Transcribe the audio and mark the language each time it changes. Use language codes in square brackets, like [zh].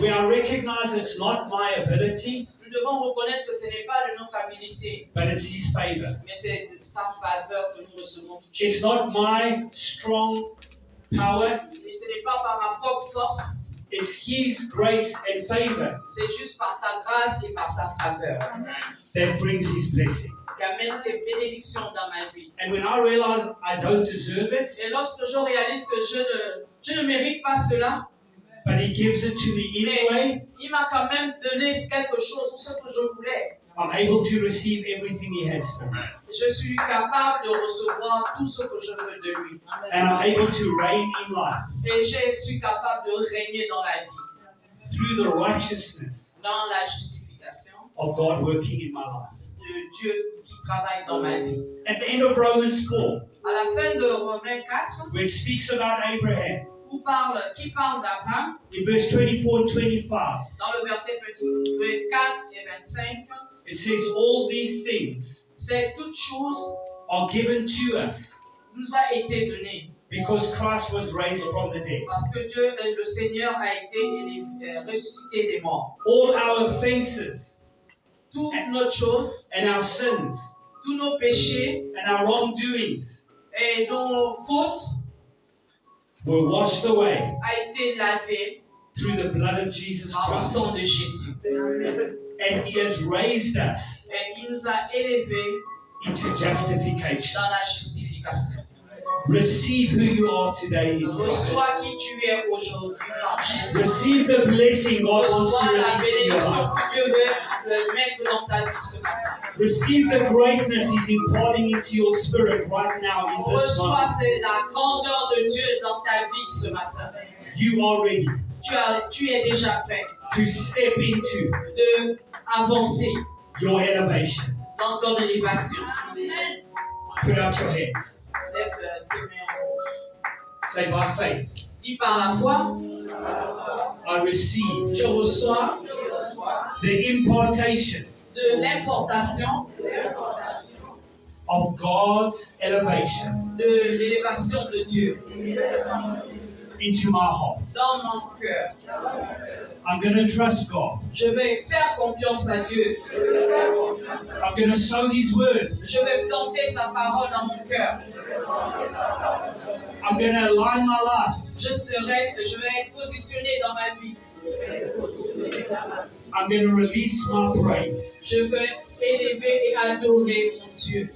[en] When I recognize it's not my ability, [fr] Nous devons reconnaître que ce n'est pas de notre habilité, [en] but it's His favor. [fr] mais c'est de sa faveur que nous recevons tout de [en] It's [fr] suite. [en] not my strong power, [fr] Et ce n'est pas par ma propre force, [en] it's His grace and favor [fr] c'est juste par sa grâce et par sa faveur [en] that brings His blessing. [fr] qui amène ses bénédictions dans ma vie. [en] And when I realize I don't deserve it, [fr] Et lorsque je réalise que je ne mérite pas cela, [en] but He gives it to me anyway, [fr] il m'a quand même donné quelque chose, ce que je voulais. [en] I'm able to receive everything He has for me. [fr] Je suis capable de recevoir tout ce que je veux de lui. [en] And I'm able to reign in life [fr] Et je suis capable de régner dans la vie, [en] through the righteousness [fr] dans la justification [en] of God working in my life. [fr] de Dieu qui travaille dans ma vie. [en] At the end of Romans 4, [fr] À la fin de Romains 4, [en] where it speaks about Abraham, [fr] qui parle d'Abraham, [en] in verse 24 and 25, [fr] dans le verset 24 et 25, [en] it says, all these things [fr] c'est toute chose [en] are given to us [fr] nous a été donnée [en] because Christ was raised from the dead. [fr] parce que Dieu, le Seigneur, a été ressuscité des morts. [en] All our offenses [fr] Toutes nos choses, [en] and our sins [fr] tous nos péchés [en] and our wrongdoings [fr] et nos fautes [en] were washed away [fr] a été lavé [en] through the blood of Jesus [fr] par le [en] Christ. [fr] sang de Jésus. [en] And He has raised us [fr] Et il nous a élevés [en] into justification. [fr] dans la justification. [en] Receive who you are today in Christ. [fr] Reçois qui tu es aujourd'hui par Jésus. [en] Receive the blessing God wants to [fr] Reçois la [en] release in your [fr] bénédiction [en] life. [fr] que Dieu veut mettre dans ta vie ce matin. [en] Receive the greatness He's imparting into your spirit right now in this [fr] Reçois [en] moment. [fr] la grandeur de Dieu dans ta vie ce matin. [en] You are ready [fr] Tu es déjà prêt [en] to step into [fr] de avancer [en] your elevation. [fr] dans ton élévation. [en] Put out your hands. [fr] Lève tes mains en haut. [en] Say, by faith, [fr] Dis par la foi, [en] I receive [fr] je reçois [en] the impartation [fr] de l'importation [en] of God's elevation [fr] de l'élévation de Dieu [en] into my heart. [fr] dans mon cœur. [en] I'm going to trust God. [fr] Je vais faire confiance à Dieu. [en] I'm going to sow His word. [fr] Je vais planter sa parole dans mon cœur. [en] I'm going to align my life. [fr] Je vais être positionné dans ma vie. [en] I'm going to release my praise. [fr] Je vais élever et adorer mon Dieu.